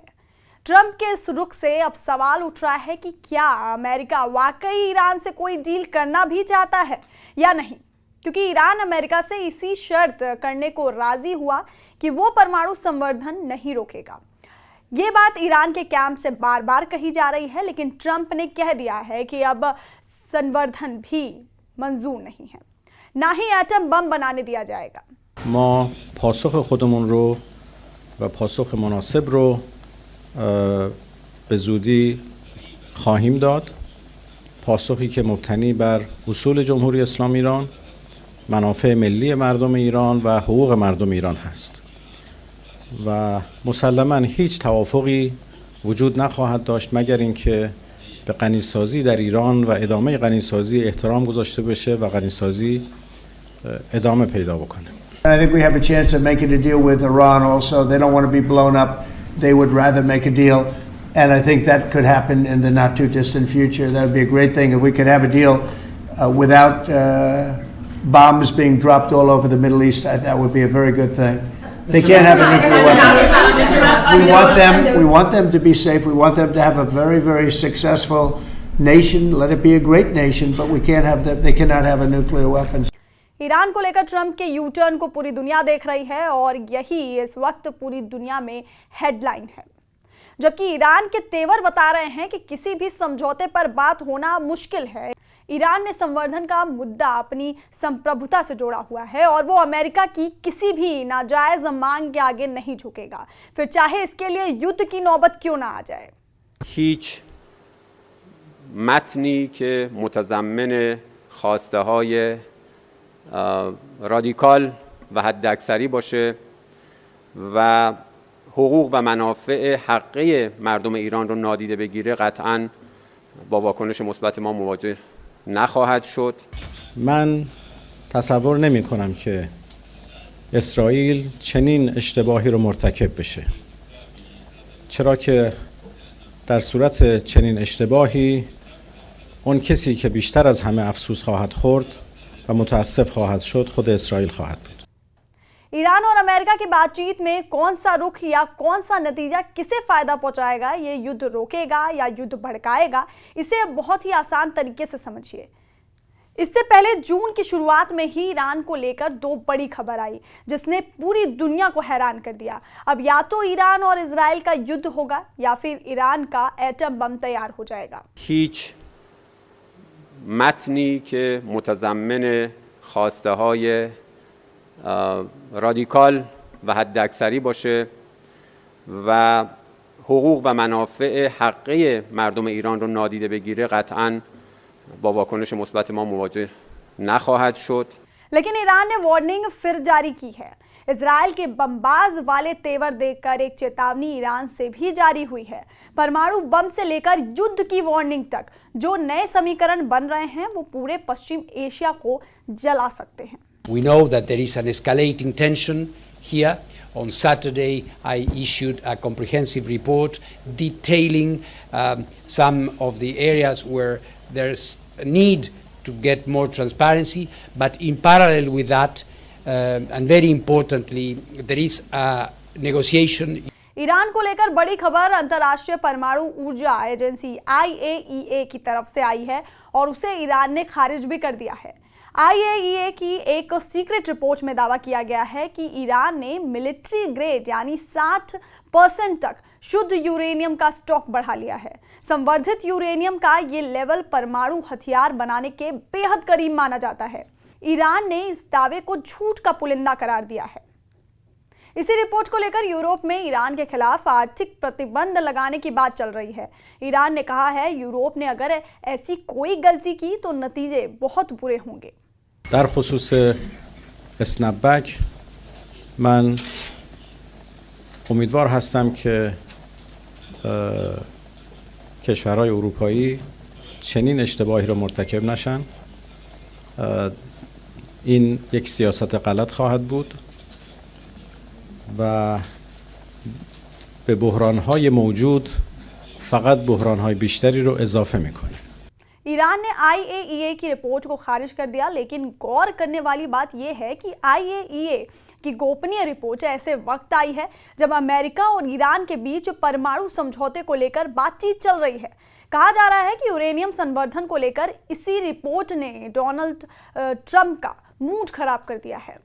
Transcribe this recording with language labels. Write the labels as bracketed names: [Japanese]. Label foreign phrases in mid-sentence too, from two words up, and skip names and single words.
[Hindi] ट्रंप के इस रुख से अब सवाल उठ रहा है कि क्या अमेरिका वाकई ईरान से कोई डील करना भी चाहता है या नहीं, क्योंकि ईरान अमेरिका से इसी शर्त करने को राजी हुआ कि वो परमाणु संवर्धन नहीं रोकेगा। ये बात ईरान के कैंप से बार बार कही जा रही है, लेकिन ट्रंप ने कह दिया है कि अब संवर्धन भी मंजूर नहीं है, ना ही एटम बम बनाने दिया जाएगा। [Persian] ما پاسخ خودمون رو و پاسخ مناسب رو به زودی خواهیم داد. پاسخی که مبتنی بر اصول جمهوری اسلامی ایران، منافع ملی مردم ایران و حقوق مردم ایران هست. و مسلماً هیچ توافقی وجود نخواهد داشت مگر اینکه به غنیسازی در ایران و ادامه غنیسازی احترام گذاشته بشه و غنیسازی ادامه پیدا بکنه. [English] I think we have a chance of making a deal with Iran also. They don't want to be blown up. They would rather make a deal. And I think that could happen in the not too distant future. That would be a great thing if we could have a deal without bombs being dropped all over the Middle East. That would be a very good thing. They can't have a nuclear weapon. We want them to be safe. We want them to have a very, very successful nation. Let it be a great nation, but we can't have them. They cannot have a nuclear weapon. [Hindi] ईरान को लेकर ट्रंप के [English] U-turn [Hindi] को पूरी दुनिया देख रही है और यही इस वक्त पूरी दुनिया में हेडलाइन है, जबकि ईरान के तेवर बता रहे हैं कि किसी भी समझौते पर बात होना मुश्किल है। ईरान ने संवर्धन का मुद्दा अपनी संप्रभुता से जोड़ा हुआ है और वो अमेरिका की किसी भी नाजायज मांग के आगे नहीं झुकेगा, फिर चाहे इसके लिए युद्ध की नौबत क्यों ना आ जाए। [Persian] هیچ متنی که متضمن خواسته‌های رادیکال و حداکثری باشه و حقوق و منافع حقیقی مردم ایران رو نادیده بگیره قطعاً با واکنش مثبت ما مواجه نخواهد شد. من تصور نمی کنم که اسرائیل چنین اشتباهی رو مرتکب بشه، چرا که در صورت چنین اشتباهی اون کسی که بیشتر از همه افسوس خواهد خورد و متاسف خواهد شد خود اسرائیل خواهد بود. [Hindi] ईरान और अमेरिका की बातचीत में कौन सा रुख या कौन सा नतीजा किसे फायदा पहुंचाएगा, ये युद्ध रोकेगा या युद्ध भड़काएगा, इसे बहुत ही आसान तरीके से समझिए। इससे पहले जून की शुरुआत में ही ईरान को लेकर 2 बड़ी खबर आई जिसने पूरी दुनिया को हैरान कर दिया। अब या तो ईरान और इजराइल का युद्ध होगा या फिर ईरान का एटम बम तैयार हो जाएगा। [Persian] هیچ متنی که متضمن خواسته‌های رادیکال و حداکثری باشه و حقوق و منافع حقیقی مردم ایران رو نادیده بگیره قطعاً با واکنش مثبت ما مواجه نخواهد شد. [Hindi] लेकिन ईरान ने वार्निंग फिर जारी की है। इजराइल के बमबाज वाले तेवर देखकर एक चेतावनी ईरान से भी जारी हुई है। परमाणु बम से लेकर युद्ध की वार्निंग तक जो नए समीकरण बन रहे हैं वो पूरे पश्चिम एशिया को जला सकते हैं। [English] We know that there is an escalating tension here. On Saturday, I issued a comprehensive report detailing some of the areas where there's a need to get more transparency, but in parallel with that, and very importantly, there is a negotiation. [Hindi] ईरान को लेकर बड़ी खबर अंतर्राष्ट्रीय परमाणु ऊर्जा एजेंसी IAEA की तरफ से आई है और उसे ईरान ने खारिज भी कर दिया है। IAEA की एक [English] secret report [Hindi] में दावा किया गया है कि ईरान ने [English] military grade [Hindi] यानी 60% तक शुद्ध यूरेनियम का स्टॉक बढ़ा लिया है। संवर्धित यूरेनियम का ये लेवल परमाणु हथियार बनाने के बेहद करीब माना जाता है। ईरान ने इस दावे को झूठ का पुलिंदा करार दिया है। इसी रिपोर्ट को लेकर यूरोप में ईरान के खिलाफ आर्थिक प्रतिबंध लगाने की बात चल रही है। ईरान ने कहा है यूरोप ने अगर ऐसी कोई गलती की तो नतीजे बहुत बुरे होंगे। [Persian] در خصوص اسنپبک من امیدوار هستم که کشورهای اروپایی چنین اشتباهی را مرتکب نشن. این یک سیاست غلط خواهد بود و به بحران‌های موجود فقط بحران‌های بیشتری رو اضافه می‌کنه. [Hindi] ईरान ने IAEA की रिपोर्ट को खारिज कर दिया, लेकिन गौर करने वाली बात यह है कि IAEA की गोपनीय रिपोर्ट ऐसे वक्त आई है जब अमेरिका और ईरान के बीच परमाणु समझौते को लेकर बातचीत चल रही है। कहा जा रहा है कि यूरेनियम संवर्धन को लेकर इसी रिपोर्ट ने डोनाल्ड ट्रंप का मूड खराब कर दिया है।